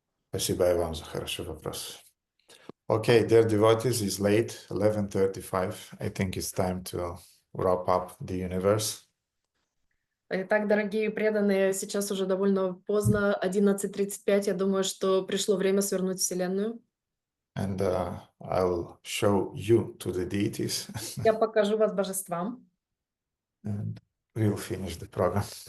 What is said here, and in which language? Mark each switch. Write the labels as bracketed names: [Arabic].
[Russian] Спасибо и вам за хороший вопрос. [English] Okay, dear devotees, it's late, 11:35. I think it's time to wrap up the universe. [Russian] Итак, дорогие преданные, сейчас уже довольно поздно, 11:35. Я думаю, что пришло время свернуть Вселенную. [English] And I'll show you to the deities. [Russian] Я покажу вас божествам, [English] And we'll finish the program.